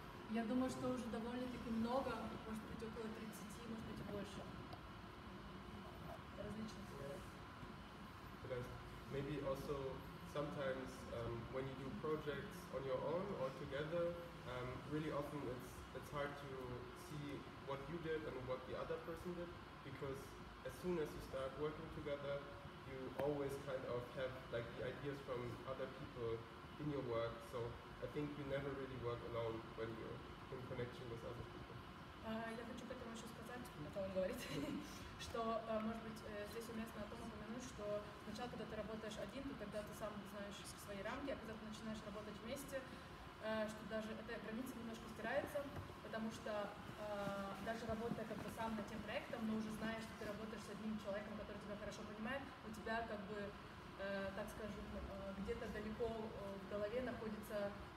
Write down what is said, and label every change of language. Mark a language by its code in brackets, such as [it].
[ru] Я думаю, что уже довольно-таки много, может быть около 30, может быть и больше. Различных. [en] Because maybe also sometimes when you do projects on your own or together, really often it's hard to see what you did and what the other person did, because as soon as you start working together, you always kind of have like the ideas from other people in your work. So I think you never really work alone when you're in connection with other people. [ru] Я хочу к этому еще сказать, это он говорит, что, может быть, здесь уместно о том упомянуть, что сначала, когда ты работаешь один, то тогда ты сам знаешь свои рамки, а когда ты начинаешь работать вместе, что даже эта граница немножко стирается, потому что даже работая как бы сам над тем проектом, но уже знаешь, что ты работаешь с одним человеком, который тебя хорошо понимает, у тебя как бы, так скажем, где-то далеко в голове находится